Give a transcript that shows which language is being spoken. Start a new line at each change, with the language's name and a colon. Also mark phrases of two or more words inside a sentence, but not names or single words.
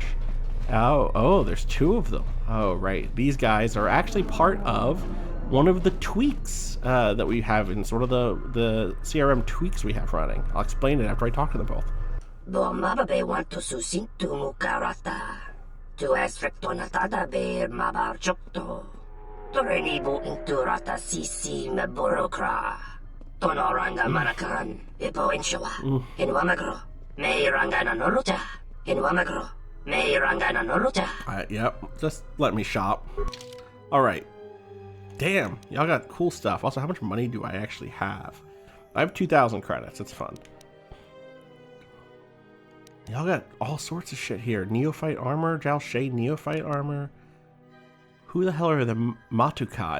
English: Oh, there's 2 of them. Oh, right. These guys are actually part of one of the tweaks that we have in sort of the CRM tweaks we have running. I'll explain it after I talk to them both. Bomababe want to susintu mukarata. To esrectonatada be mabarchokto. Torenibu inturata sisi meborokra. Tonoranga manakan. Ipo inshawa. In Wamagro. May rangana noluta. In Wamagro. May rangana noluta. Yep. Just let me shop. Alright. Damn. Y'all got cool stuff. Also, how much money do I actually have? I have 2,000 credits. It's fun. Y'all got all sorts of shit here. Neophyte armor. Jal Shay Neophyte armor. Who the hell are the Matukai?